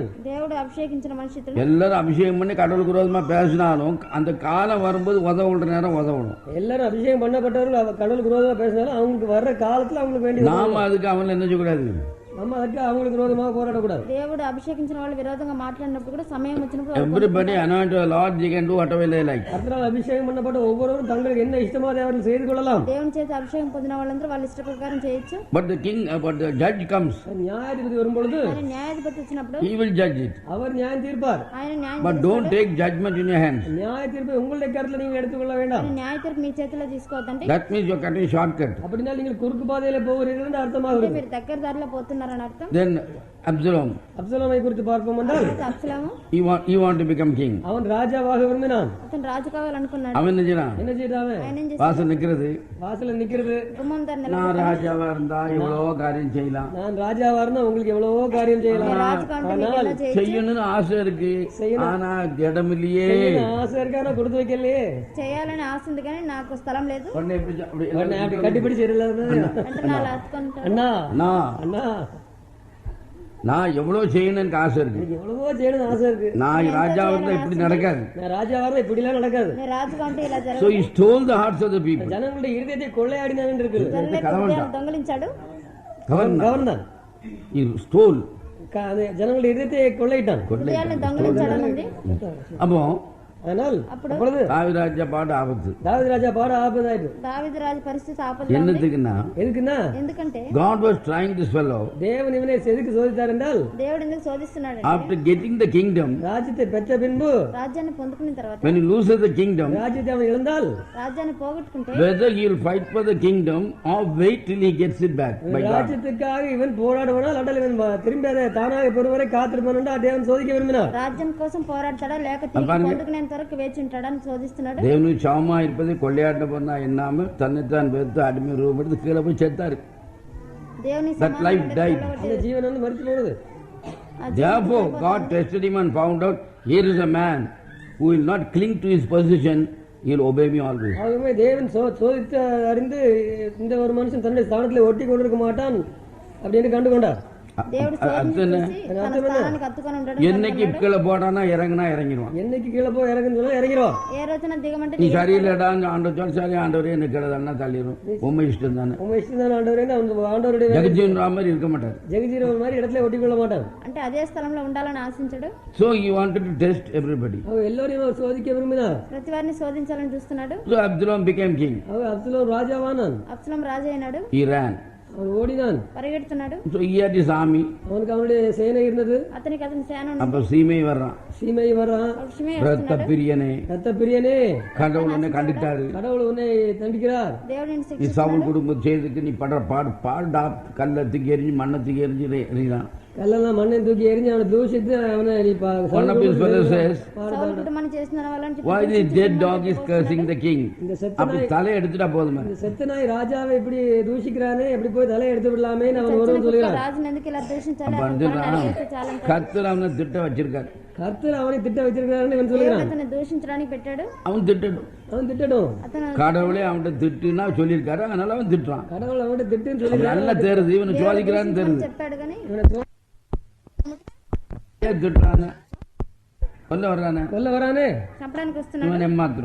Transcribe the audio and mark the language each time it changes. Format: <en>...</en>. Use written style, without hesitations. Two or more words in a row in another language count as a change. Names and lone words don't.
<te>దేవుడు అభిషేకించిన మనిషి ఇతడు.</te> <ta>எல்லாரும் அபிஷேகம் பண்ணி கடவுளுக்கு விரோதமா பேசினாலும் அந்த காலம் வரும்போது உதவுற நேரம் உதவணும். எல்லாரும் அபிஷேகம் பண்ணப்பட்டவர்கள் கடவுளுக்கு விரோதமா பேசினாலும் அவங்களுக்கு வர்ற காலத்துல அவங்களுக்கு வேண்டிய நாம அதுக்கு அவன் என்ன செய்யக்கூடாது, நம்ம அதுக்கு அவங்களுக்கு விரோதமாக போராடக்கூடாது.</ta> <te>దేవుడు అభిషేకించిన వాళ్ళు విరోధంగా మాట్లాడినప్పుడు కూడా సమయం వచ్చినప్పుడు</te> <en>everybody anointed of the Lord, they can do whatever they like.</en> <ta>கர்த்தரால் அபிஷேகம் பண்ணப்பட்ட ஒவ்வொருவரும் தங்களுக்கு என்ன இஷ்டமோ அதை அவர்கள் செய்து கொள்ளலாம்.</ta> <te>దేవుని చేత అభిషేకం పొందిన వాళ్ళందరూ వాళ్ళ ఇష్ట ప్రకారం చేయొచ్చు.</te> <en>But the king, but the judge comes,</en> <ta>நியாயாதிபதி வரும்பொழுது</ta> <te>కానీ న్యాయాధిపతి వచ్చినప్పుడు</te> <en>he will judge it.</en> <ta>அவர் நியாயம் தீர்ப்பார்.</ta> <te>ఆయన న్యాయం</te> <en>But don't take judgment in your hands.</en> <ta>நியாய தீர்ப்பை உங்களுடைய கருத்துல நீங்க எடுத்துக்கொள்ள வேண்டாம்.</ta> <te>కానీ న్యాయ తీర్పు మీ చేతిలో తీసుకోవద్దంటే</te> <en>That means you are cutting shortcut.</en> <ta>அப்படின்னா நீங்கள் குறுக்கு பாதையில போகிறீர்கள் என்று அர்த்தமாகிறது.</ta> <te>మీరు దగ్గర దారిలో పోతున్నారని అర్థం.</te> <en>Then Absalom,</en> <ta>அப்சலோமை குறித்து பார்ப்போம் என்றால்</ta> <te>అబ్సలోము</te> <en>he want to become king.</en> <ta>அவன் ராஜாவாக விரும்பினான்.</ta> <te>అతను రాజు కావాలనుకున్నాడు.</te> <ta>அவன் என்ன செய்யறான், என்ன செய்தாவே?</ta> <te>ఆయన ఏం చేశాడు?</te> <ta>வாசல் நிக்கிறது, வாசல்ல நிக்கிறது.</ta> <te>గుమ్మం దగ్గర నిలబడి,</te> <ta>நான் ராஜாவா இருந்தா இவ்வளவோ காரியம் செய்யலாம், நான் ராஜாவா இருந்தா உங்களுக்கு எவ்வளவோ காரியம் செய்யலாம்.</ta> <te>రాజుగా ఉంటే మీకు ఎలా చేయొచ్చు?</te> <ta>செய்யணும்னு ஆசை இருக்கு, ஆனா இடம் இல்லையே. ஆசை இருக்கான கொடுத்து வைக்கலையே.</ta> <te>చేయాలని ఆశ ఉంది కానీ నాకు స్థలం లేదు.</te> <ta>உடனே எப்படி அப்படி உடனே அப்படி கட்டிப்பிடிச்சு</ta> <te>అంటే నా లాచుకుంటాడు.</te> <ta>அண்ணா நான் அண்ணா நான் எவ்வளவு செய்யணும்னு எனக்கு ஆசை இருக்கு, எனக்கு எவ்வளவோ செய்யணும்னு ஆசை இருக்கு. நான் ராஜாவா இருந்தா இப்படி நடக்காது. நான் ராஜாவா இருந்தா இப்படி எல்லாம் நடக்காது.</ta> <te>నేను రాజుగా ఉంటే ఇలా So జరగదు.</te> <en>he stole the hearts of the people.</en> <ta>ஜனங்களுடைய இருதயத்தை கொள்ளையாடினான் இருக்கு.</ta> <te>హృదయాన్ని దొంగలించాడు.</te> <ta>கவர்ந்தான்.</ta> <en>He stole.</en> <ta>ஜனங்களுடைய இருதயத்தை கொள்ளையிட்டான்.</ta> <te>హృదయాన్ని దొంగలించాడని ఉంది.</te> <ta>அப்போ ஆனால் அப்பொழுது தாவீது பாடு ஆபத்து. தாவீது ராஜா பாட ஆபத்தாயிட்டு.</ta> <te>దావీదు రాజు పరిస్థితి ఆపదలో ఉంది.</te> <ta>என்னத்துக்குன்னா எதுக்குன்னா</ta> <te>ఎందుకంటే</te> <en>God was trying this fellow</en> <ta>தேவன் இவனை எதுக்கு சோதித்தார் என்றால்,</ta> <te>దేవుడు ఎందుకు శోధిస్తున్నాడు</te> <en>after getting the kingdom.</en> <ta>ராஜ்யத்தை பெற்ற பின்பு</ta> <te>రాజ్యాన్ని పొందుకున్న తర్వాత</te> <en>When he loses the kingdom,</en> <ta>ராஜ்யத்தை அவன் இழந்தால்</ta> <te>రాజ్యాన్ని పోగొట్టుకుంటే</te> <en>whether he will fight for the kingdom or wait till he gets it back by God.</en> <ta>ராஜ்யத்துக்காக இவன் போராடுவானால் அண்டல் இவன் திரும்பி அதை தானாக பெறுவரை காத்திருப்பான் தேவன் சோதிக்க விரும்பினார்.</ta> <te>రాజ్యం కోసం పోరాడతాడా లేక తిరిగి పొందుకునేంత వరకు వేచి ఉంటాడా అని శోధిస్తున్నాడు.</te> <ta>தேவனுக்கு சமமா இருப்பதை கொள்ளையாட்ட பண்ணா என்னாம தன்னைத்தான் வெறுத்து அடிமை ரூபம் எடுத்து கீழே போய் செத்தாரு.</ta> <te>దేవుని</te> <en>That life died.</en> <ta>அந்த ஜீவன் வந்து மரித்து போனது.</ta> <en>Therefore God tested him and found out, here is a man who will not cling to his position, he will obey me always.</en> <ta>ஆகவே தேவன் சோதித்து அறிந்து இந்த ஒரு மனுஷன் தன்னுடைய ஸ்தானத்தில் ஒட்டி கொண்டிருக்க மாட்டான் அப்படின்னு கண்டு கொண்டார்.</ta> <te>దేవుడు శోధించి తన స్థానానికి హత్తుకొని ఉంటాడు.</te> <ta>என்னைக்கு கீழே போடானா இறங்குனா இறங்கிடுவான். என்னைக்கு கீழே போய் இறங்குன்னு சொன்னா இறங்கிடுவான்.</ta> <te>ఏ రోజున దిగమంటే</te> <ta>நீ சரியில்லடா ஆண்டவர் சொல், சரி ஆண்டவரே என்ன கீழே தானே தள்ளிடும், உண்மை இஷ்டம் தானே. உங்க இஷ்டம் தான் ஆண்டவரே, ஆண்டவருடைய ஜெகஜீவன் மாதிரி இருக்க மாட்டார். ஜெகஜீவன் மாதிரி இடத்துல ஒட்டி கொள்ள மாட்டான்.</ta> <te>అంటే అదే స్థలంలో ఉండాలని ఆశించాడు.</te> <en>So he wanted to test everybody.</en> <ta>அவன் எல்லோரையும் அவர் சோதிக்க விரும்பினார்.</ta> <te>ప్రతి వారిని శోధించాలని చూస్తున్నాడు.</te> <en>So Absalom became king.</en> <ta>அவன் அப்சலோம் ராஜாவானான்.</ta> <te>అబ్సలోం రాజు అయినాడు.</te> <en>He ran.</en> <ta>அவன் ஓடினான்.</ta> <te>పరిగెడుతున్నాడు.</te> <en>So he had his army.</en> <ta>அவனுக்கு அவனுடைய சேனை இருந்தது.</ta> <te>అతనికి అతని సేన ఉంది.</te> <ta>அப்ப சீமை வர்றான். சீமை வர்றான்.</ta> <te>షిమేయి</te> <ta>ரத்த பிரியனே, ரத்த பிரியனே, கடவுள் உன்னை கண்டிட்டாரு. கடவுள் உன்னை தண்டிக்கிறார்.</ta> <te>దేవుడు నిన్ను</te> <ta>நீ</ta> <te>శిక్షిస్తున్నాడు.</te> <ta>சவுல் குடும்பம் செய்ததுக்கு நீ படுற பாடா கல்லத்துக்கு எரிஞ்சு மண்ணத்துக்கு எரிஞ்சு எறிதான். கல்லெல்லாம் மண்ணை தூக்கி எரிஞ்சு அவனை தூஷித்து அவனை நீ</ta> <en>One of his brothers says,</en> <te>సౌలు కుటుంబాన్ని చేసిన వాళ్ళని</te> <en>why this dead dog is cursing the king?</en> <ta>இந்த செத்த அப்படி தலை எடுத்துட்டா போதுமே. இந்த செத்த நாய் ராஜாவை இப்படி தூஷிக்கிறானே, எப்படி போய் தலையை எடுத்து விடலாமே அவன் ஒருவன் சொல்லுகிறான்.</ta> <te>రాజుని ఎందుకు ఇలా దూషించాలి?</te> <ta>அப்ப</ta> <te>అతను పైన అడిగేస్తే చాలంట.</te> <ta>கர்த்தர் அவனை திட்ட வச்சிருக்காரு. கர்த்தர் அவனை திட்ட வச்சிருக்கிறான்னு இவன்</ta> <te>దేవుడు</te> <ta>சொல்லுகிறான்.</ta> <te>అతన్ని దూషించడానికి పెట్టాడు.</te> <ta>அவன் திட்டட்டும். அவன் திட்டட்டும்.</ta> <te>అతను</te> <ta>கடவுளே அவன்கிட்ட திட்டுனா சொல்லியிருக்காரு, அதனால அவன் திட்டுறான். கடவுள் அவன்கிட்ட திட்டுன்னு அவன் சொல்லி நல்லா தெரியுது, இவனை சோதிக்கிறான்னு தெரியுது.</ta> <te>చెప్పాడు కానీ</te> <ta>இவனை திட்டுறானே, கொல்ல வர்றானே, கொல்ல வரானே,</ta> <te>చంపడానికి వస్తున్నాడు.</te> <ta>இவன் ஏமாத்திரம்.</ta>